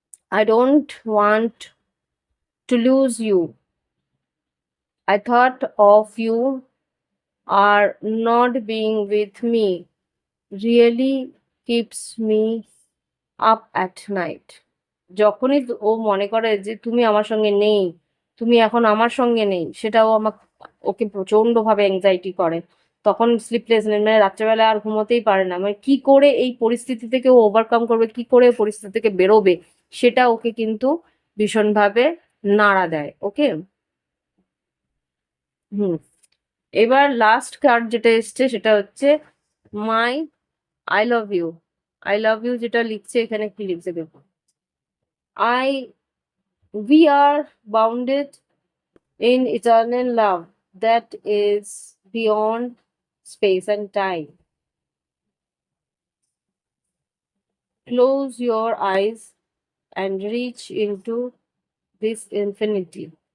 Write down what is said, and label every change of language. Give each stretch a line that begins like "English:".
English: I don't want to lose you. I thought of you are not being with me really keeps me up at night.
Bangla: যখনই ও মনে করে যে তুমি আমার সঙ্গে নেই, তুমি এখন আমার সঙ্গে নেই, সেটাও ওকে প্রচন্ড ভাবে অ্যাংজাইটি করে। তখন স্লিপলেসনেস, মানে রাত্রেবেলা আর ঘুমোতেই পারে না, মানে কি করে এই পরিস্থিতি থেকে ও ওভারকাম করবে, কি করে পরিস্থিতি থেকে বেরোবে, সেটা ওকে কিন্তু ভীষণভাবে নাড়া দেয়। ওকে, হুম। এবার লাস্ট কার্ড যেটা এসছে সেটা হচ্ছে
English: My I love you. I love you
Bangla: যেটা লিখছে, এখানে কি লিখছে দেখো।
English: We are bounded in eternal love that is beyond space and time. Close your eyes and reach into this infinity.